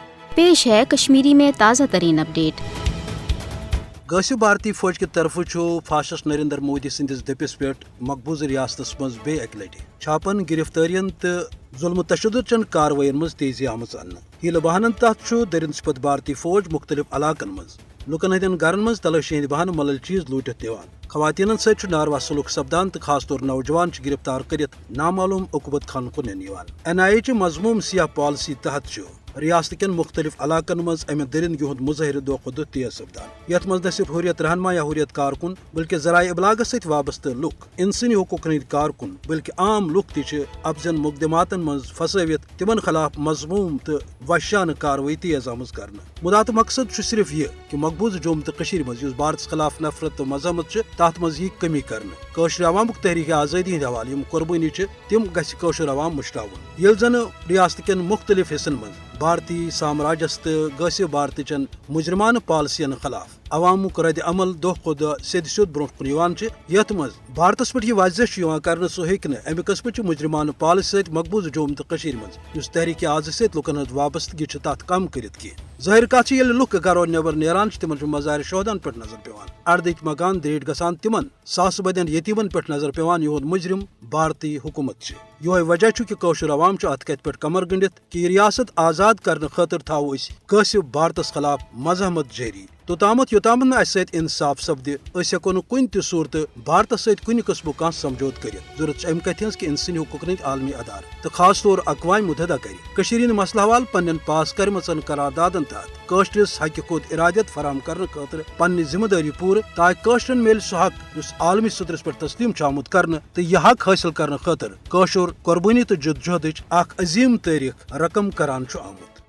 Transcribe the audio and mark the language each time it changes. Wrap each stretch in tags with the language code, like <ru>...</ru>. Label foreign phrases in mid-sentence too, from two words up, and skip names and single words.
<ur>پیش ہے کشمیری میں تازہ ترین اپڈیٹ۔</ur> <ks>غٲصِب بھارتی فوج کہ طرف فاسسٹ نریندر مودی سندس دپس پہ مقبوضہ ریاستس مز بیٚیہِ اکہ لٹہ چھاپن گرفتارین تو ظلم تشدد چن کاروائین مز تیزی آمٕژ اننہٕ۔ ہیلہ بہانن تحت درند سپت بھارتی فوج مختلف علاقن مز لکن ہندین گھرن مز تلاشی ہند بہانہ ملل چیز لوٹت دِوان۔ خواتین ست ناروا سلوک سپدان تو خاص طور نوجوان گرفتار کرت نامعلوم عقوبت خان کن این چہ مضموم سیاہ پالسی تحت ریاست کن مختلف علاقن مز امہ درندگی ہند مظاہرہ دہ کھۄتہٕ دۄہ تیز سپدان، یتھ مز نہ صرف حریت رہنما یا حریت کارکن بلکہ ذرائع ابلاغ ست وابستہ لک، انسانی حقوق ہند کارکن بلکہ عام لک تہ ابزن مقدماتن مز پھسٲوِتھ تمن خلاف مضموم تو وحشانہ کاروٲیی تیز آمٕژ کرنہٕ۔ مدا تو مقصد صرف یہ کہ مقبوضہ جوم تو کشمیر مز یس بھارتس خلاف نفرت تو مذمت تات مز یہ کمی کرنہٕ۔ کٲشر عوامک تحریک آزادی ہند حوالہ یم قربانی تم گژھِ کٲشر عوام مشراوُن۔ ییٚلہِ زن ریاست کٮ۪ن مختلف حصن مز بھارتی سامراجس تو غٲصِب بھارتی چن مجرمانہ پالسین خلاف عوامک رد عمل دہ کھۄتہٕ دۄہ سیٚد سیوٚد برونٛٹھ کُن یوان یتھ مز بھارتس پہ یہ واضح کرنے سہ ہیٚکہِ نہٕ امہ قسمچ مجرمانہ پالسی ست مقبوضہ جوم تو کشمیر مز یس تحریک آزادی ست لکن ہند وابستگی تات کم کرت کی۔ ظاہر کت ییٚلہِ لُکھ گرو نیبر نیران تمن مظاہر شہدن پہ نظر پیوان، اردٕکۍ مکان دریٹ گژھان تمن ساسہٕ بدین یتیمن پہ نظر پیوان، یہد مجرم بھارتی حکومت۔ یہ وجہ کہ کٲشر عوام اتھ کتھ پہ کمر گنڈت کہ یہ ریاست آزاد کرنے خاطر تھاو غٲصِب بھارتس خلاف مزاحمت جاری۔ توتامت یوتام نہ اس انصاف سپدِ اس ہیکو نہٕ کُنہِ تہِ صورتہٕ بھارتس ست کُنہِ قسمُک کانٛہہ سمجھوت کٔرِتھ۔ ضرورت امہ کتھ ہٕنٛز کہ انسانی حقوق ہٕنٛدۍ عالمی ادارٕ تہٕ خاص طور اقوام متحدہ کرِ کشمیر ہٕنٛدۍ مسلہٕ حوالہٕ پننٮ۪ن پاس کرمژن قراردادن تحت کٲشرس حقہِ خود ارادیت فراہم کرنہٕ خٲطرٕ پننہِ ذمہ دٲری پوٗرٕ، تاکہ کٲشرن میلہِ سُہ حق یُس عالمی سطرس پٮ۪ٹھ تسلیم چھُ آمُت کرنہٕ، تہٕ یہِ حق حٲصِل کرنہٕ خٲطرٕ کٲشُر قۄربٲنی تہٕ جدوجہدٕچ اکھ عظیٖم تٲریخ رقم کران چھُ آمُت۔</ks>